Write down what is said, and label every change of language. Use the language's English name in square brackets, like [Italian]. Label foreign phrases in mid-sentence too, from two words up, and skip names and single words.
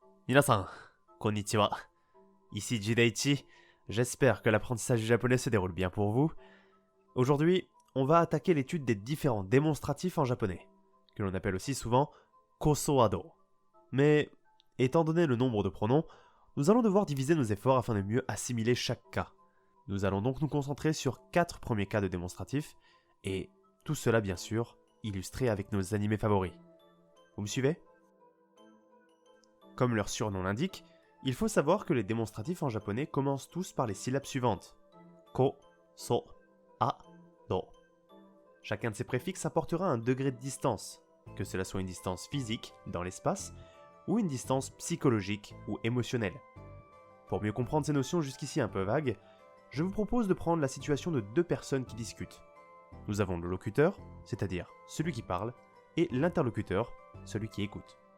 [Japanese] 皆さん、こんにちは. [French] Ici Jidaichi, j'espère que l'apprentissage du japonais se déroule bien pour vous. Aujourd'hui, on va attaquer l'étude des différents démonstratifs en japonais, que l'on appelle aussi souvent kosoado. Mais, étant donné le nombre de pronoms, nous allons devoir diviser nos efforts afin de mieux assimiler chaque cas. Nous allons donc nous concentrer sur 4 premiers cas de démonstratifs, et tout cela bien sûr, illustré avec nos animés favoris. Vous me suivez ? Comme leur surnom l'indique, il faut savoir que les démonstratifs en japonais commencent tous par les syllabes suivantes. Ko, so, a, do. Chacun de ces préfixes apportera un degré de distance, que cela soit une distance physique, dans l'espace, ou une distance psychologique ou émotionnelle. Pour mieux comprendre ces notions jusqu'ici un peu vagues, je vous propose de prendre la situation de deux personnes qui discutent. Nous avons le locuteur, c'est-à-dire celui qui parle, et l'interlocuteur, celui qui écoute.